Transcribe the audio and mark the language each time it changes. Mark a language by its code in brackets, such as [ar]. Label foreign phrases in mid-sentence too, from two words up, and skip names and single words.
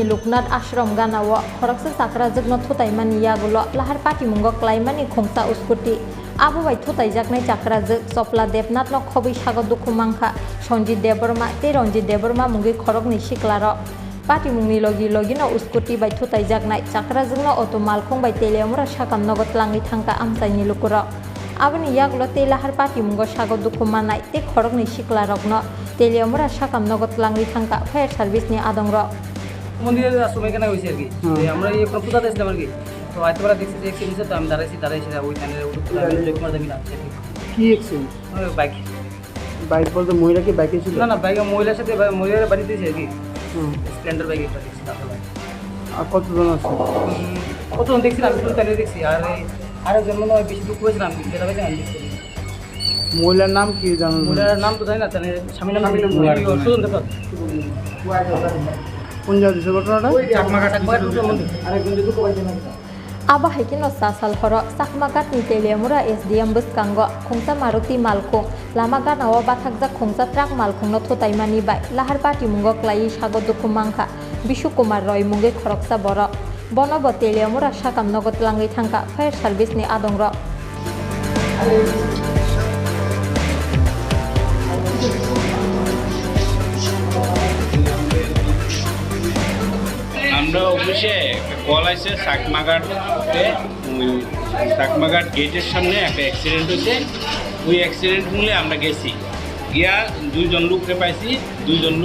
[trp] লোকনাথ আশ্রম গানাও খরকসা চাকরা যগ্ন থুতাইমানি ইয়াগুলো লাহার পাটি মুঙ্গ ক্লাইমানি খংসা উস্কুটি আবহাওয়াই থুতাইজাকনাই চাকরা যগ চপলা দেবনাথ ন খবই সাগর দুখুমাংখা সঞ্জিত দেববর্মা তে রঞ্জিত দেববর্মা মুঙ্গি খরকনি শিকলার পাটি মুংনি লgi lagi no uskuti bai thutaijak chakra jungno auto malkhong bai teleamura sakam nogot langi thangka amsaini lukuro aboni yaklo telahar pati mungo sago dukhumanai te khorokni sikla rokno teleamura sakam nogot langi thangka [en] fire service [trp] ni adongro [bn] মন্দিরের আশ্রম এখানে হয়েছে আর কি আমরা এই পূজা দিয়েছিলাম আর কি তো আইতবার দেখছি যে এক্সিডেন্ট তো আমি দাঁড়াইছি ওই টাইমে জয়কুমার দেবী না কি এক্সিডেন্ট বাইক বাইক বলতে মহিলা কি বাইকে ছিল না বাইকে মহিলার সাথে মহিলার বাড়িতে আর কি স্প্লেন্ডার বাইক একটা দেখছি আর কতজন আছে কতজন দেখছি আমি শুধু তাই দেখছি আর আরেকজন মনে হয় বেশি দুঃখ হয়েছিল আমি যেটা পাইছি আমি দেখছি মহিলার নাম কি জানো মহিলার নাম তো জানি না তাহলে স্বামীর নাম সুজন দেব কোন জায়গা দিছে ঘটনাটা আরেকজন যে দুঃখ পাইছে না [trp] Aba haikin no sasal horo sakmagat ni teleamura SDM buskango khongsa maruti malkhong lamaga nawa bathakja khongsa truck malkhong no thotaimani bai lahar pati mungo klai sago dukhumangkha Bishu Kumar Roy munge khoroksa boro bonobo teleamura sakam nogot langai thangka [en] fire service [trp] ni adongro [bn] আমরা অফিসে কল আছে সাকমাঘাট গেটের সামনে একটা অ্যাক্সিডেন্ট হয়েছে ওই অ্যাক্সিডেন্ট মূলে আমরা গেছি গিয়া দুইজন লোককে পাইছি দুইজন লোক